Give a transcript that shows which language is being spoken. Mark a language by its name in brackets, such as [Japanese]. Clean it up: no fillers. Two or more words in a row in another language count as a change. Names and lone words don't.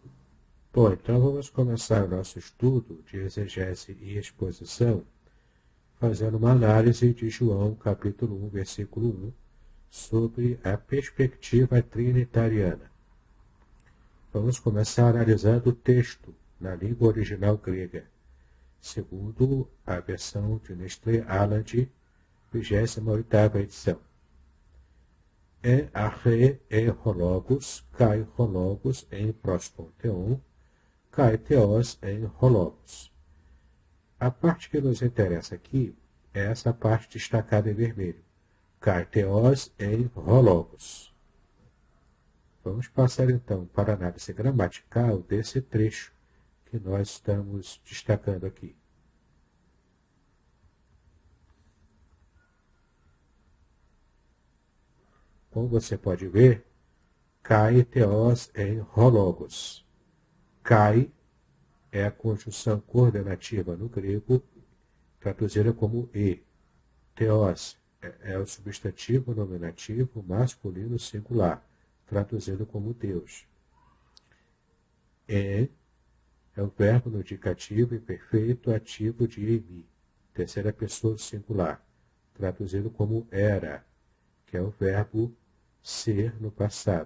[Portuguese] Bom, então vamos começar o nosso estudo de exegese e exposição fazendo uma análise de João capítulo 1, versículo 1 sobre a perspectiva trinitariana. Vamos começar analisando o texto na língua original grega, segundo a versão de Nestlé Aland, 28ª edição. [Greek] ἀρχῇ ὁ λόγος, καὶ ὁ λόγος ἦν πρὸς τὸν θεόν, καὶ θεὸς ἦν ὁ λόγος. [Portuguese] A parte que nos interessa aqui é essa parte destacada em vermelho, [Greek] καὶ θεὸς ἦν ὁ λόγος. [Portuguese] Vamos passar então para a análise gramatical desse trecho que nós estamos destacando aqui. Como você pode ver, [Greek] καὶ θεὸς ἦν ὁ λόγος. [Portuguese] Kai é a conjunção coordenativa no grego, traduzida como e. Theos é o substantivo nominativo masculino singular, traduzido como Deus. É o verbo no indicativo imperfeito ativo de emi, terceira pessoa do singular, traduzido como era, que é o verbo ser no passado.